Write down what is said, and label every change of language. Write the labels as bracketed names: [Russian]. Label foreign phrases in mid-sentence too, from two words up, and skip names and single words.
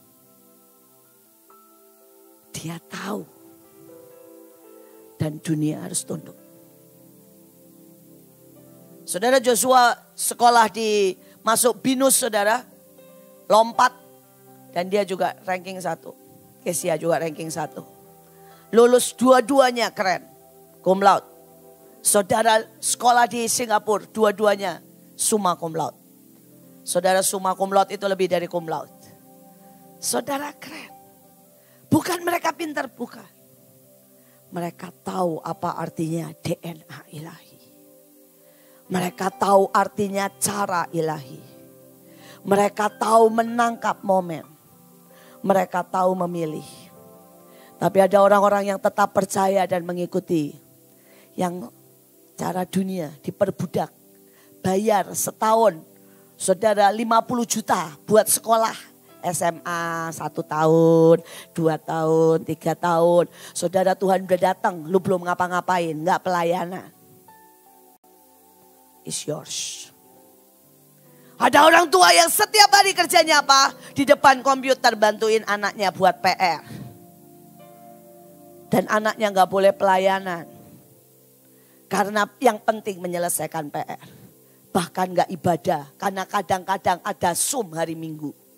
[Indonesian] Dia tahu. Dan dunia harus tunduk. Saudara, Joshua sekolah di masuk BINUS, saudara. Lompat. Dan dia juga ranking 1. Kesia juga ranking 1. Lulus dua-duanya keren. [Latin] Cum laude. [Indonesian] Saudara sekolah di Singapura, dua-duanya [Latin] summa cum laude. [Indonesian] Saudara, [Latin] summa cum laude [Indonesian] itu lebih dari [Latin] cum laude. [Indonesian] Saudara keren. Bukan mereka pintar, bukan. Mereka tahu apa artinya DNA ilahi. Mereka tahu artinya cara ilahi. Mereka tahu menangkap momen. Mereka tahu memilih. Tapi ada orang-orang yang tetap percaya dan mengikuti. Yang cara dunia diperbudak. Bayar setahun. Saudara 50 juta buat sekolah. SMA 1 tahun, 2 tahun, 3 tahun. Saudara, Tuhan udah datang, lu belum ngapa-ngapain, gak pelayanan. [English] It's yours. [Indonesian] Ada orang tua yang setiap hari kerjanya apa? Di depan komputer bantuin anaknya buat PR. Dan anaknya gak boleh pelayanan. Karena yang penting menyelesaikan PR. Bahkan gak ibadah, karena kadang-kadang ada Zoom hari Minggu.